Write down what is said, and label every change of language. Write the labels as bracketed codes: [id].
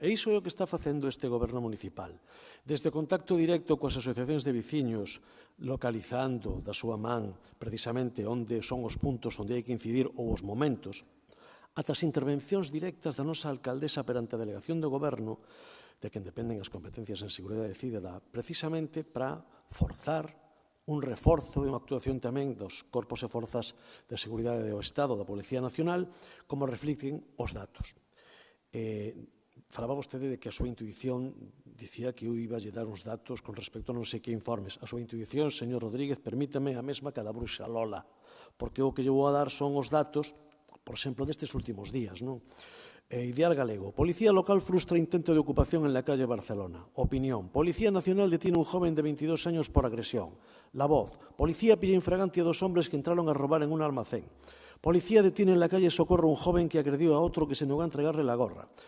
[gl] E iso é o que está facendo este Goberno municipal. Desde o contacto directo coas asociacións de veciños, localizando da súa man precisamente onde son os puntos onde hai que incidir ou os momentos, ata as intervencións directas da nosa alcaldesa perante a delegación do Goberno, de quen dependen as competencias en seguridade cidadá, precisamente para forzar un reforzo e unha actuación tamén dos corpos e forzas de seguridade do Estado, da Policía Nacional, como reflicten os datos. Falaba vostede de que a súa intuición dicía que eu iba a lle dar uns datos con respecto a non sei que informes. A súa intuición, señor Rodríguez, permítame a mesma que a da bruxa Lola, porque o que lle vou a dar son os datos, por exemplo, destes últimos días, non? Ideal Galego. [es] Policía local frustra intento de ocupación en la calle Barcelona. Opinión. Policía Nacional detiene un joven de 22 años por agresión. La Voz. Policía pilla infraganti a 2 hombres que entraron a robar en un almacén. Policía detiene en la calle Socorro un joven que agredió a otro que se negó a entregarle la gorra.